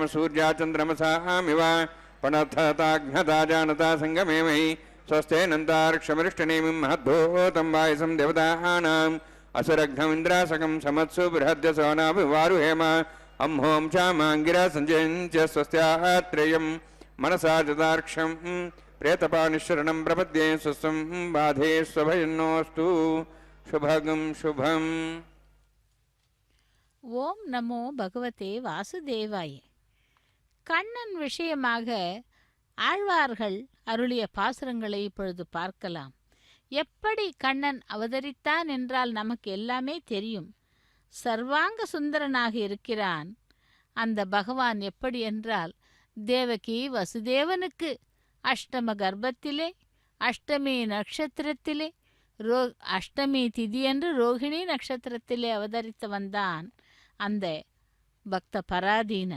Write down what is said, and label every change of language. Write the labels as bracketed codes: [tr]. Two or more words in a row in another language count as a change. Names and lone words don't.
[sa] सूर्या चन्द्रमसामिव पणथताघ्नता जानता सङ्गमेमहि स्वस्ते नन्दार्क्षमरिष्टनेमिं महद्भूतं वायसं देवतानाम् असुरघ्नमिन्द्रासकं समत्सु बृहद्यसोनाभिवारुहेम अम्हों चामाङ्गिरा सञ्जयञ्च स्वस्त्यात्रेयं मनसा जदार्क्षं प्रेतपानिशरणं प्रपद्ये स्वस्तं बाधे स्वभयन्नोऽस्तु शुभगं शुभम्. ॐ नमो भगवते वासुदेवाय. [ta] கண்ணன் விஷயமாக ஆழ்வார்கள் அருளிய பாசுரங்களை இப்பொழுது பார்க்கலாம். எப்படி கண்ணன் அவதரித்தான் என்றால் நமக்கு எல்லாமே தெரியும். சர்வாங்க சுந்தரனாக இருக்கிறான். அந்த பகவான் எப்படி என்றால், தேவகி வசுதேவனுக்கு அஷ்டம கர்ப்பத்திலே அஷ்டமி நட்சத்திரத்திலே அஷ்டமி திதியன்று ரோகிணி நட்சத்திரத்திலே அவதரித்து வந்தான் அந்த பக்த பராதீனன்.